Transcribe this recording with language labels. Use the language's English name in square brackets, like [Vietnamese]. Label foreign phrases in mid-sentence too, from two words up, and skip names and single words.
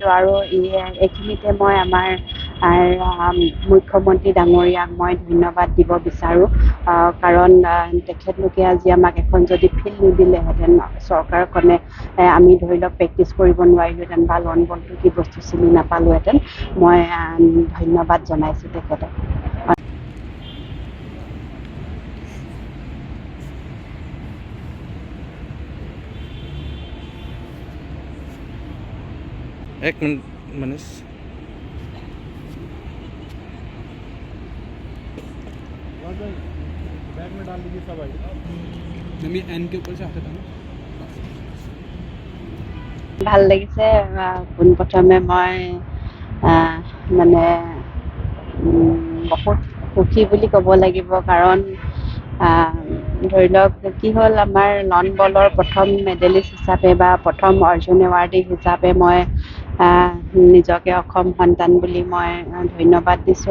[Assamese] আৰু এইখিনিতে মই আমাৰ মুখ্যমন্ত্ৰী ডাঙৰীয়াক মই ধন্যবাদ দিব বিচাৰোঁ, কাৰণ তেখেতলোকে আজি আমাক এখন যদি ফিল্ড নিদিলেহেঁতেন চৰকাৰখনে, আমি ধৰি লওক প্ৰেক্টিচ কৰিব নোৱাৰিলোহেঁতেন বা লন বলটো কি বস্তু চিনি নাপালোহেঁতেন। মই ধন্যবাদ জনাইছোঁ তেখেতক। [Hindi] एक मिनट मनीष। बैग में डाल दीजिए सब आई। मैं एन के ऊपर से आते था ना। [Assamese] ভাল লাগিছে। পোনপ্ৰথমে মই মানে বহুত সুখী বুলি ক'ব লাগিব, কাৰণ ধৰি লওক কি হ'ল, আমাৰ লন বলৰ প্ৰথম মেডেলিষ্ট হিচাপে বা প্ৰথম অৰ্জুন এৱাৰ্ডী হিচাপে মই নিজকে অসম সন্তান বুলি মই ধন্যবাদ দিছোঁ।